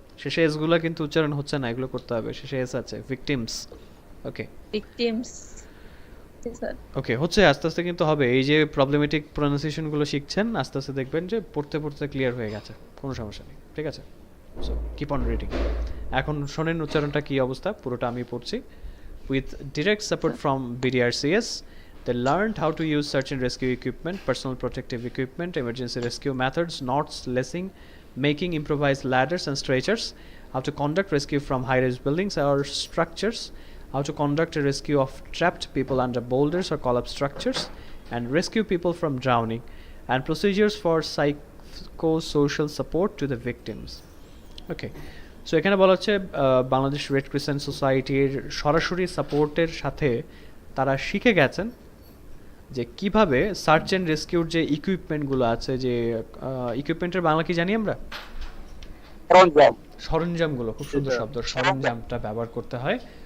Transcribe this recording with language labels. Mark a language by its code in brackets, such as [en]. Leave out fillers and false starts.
[bn] শেষে এস গুলো কিন্তু উচ্চারণ হচ্ছে না, এগুলো করতে হবে, শেষে এস আছে, victims, ওকে [en] victims [bn] ওকে হচ্ছে, আস্তে আস্তে কিন্তু হবে। এই যে প্রবলেমেটিক প্রোনাউন্সিয়েশন গুলো শিখছেন, আস্তে আস্তে দেখবেন যে পড়তে পড়তে ক্লিয়ার হয়ে গেছে, কোনো সমস্যা নেই, ঠিক আছে। [en] So keep on reading. [bn] এখন শোনেন উচ্চারণটা কি অবস্থা, পুরোটা আমি পড়ছি। [en] With direct support from BDRCS, they learned how to use search and rescue equipment, personal protective equipment, emergency rescue methods, knots, lacing, making improvised ladders and stretchers, how to conduct rescue from high-rise buildings or structures, how to conduct a rescue of trapped people under boulders or collapsed structures, and rescue people from drowning, and procedures for psychosocial support to the victims. Okay. [bn] So এখানে বলা হচ্ছে Bangladesh red crescent সোসাইটির সরাসরি সাপোর্টের সাথে তারা শিখে গেছেন যে কিভাবে সার্চ অ্যান্ড রেস্কিউর যে ইকুইপমেন্টগুলো আছে, যে ইকুইপমেন্টের বাংলা কি জানি আমরা, সরঞ্জামগুলো, খুব সুন্দর শব্দ, সরঞ্জামটা ব্যবহার করতে হয়।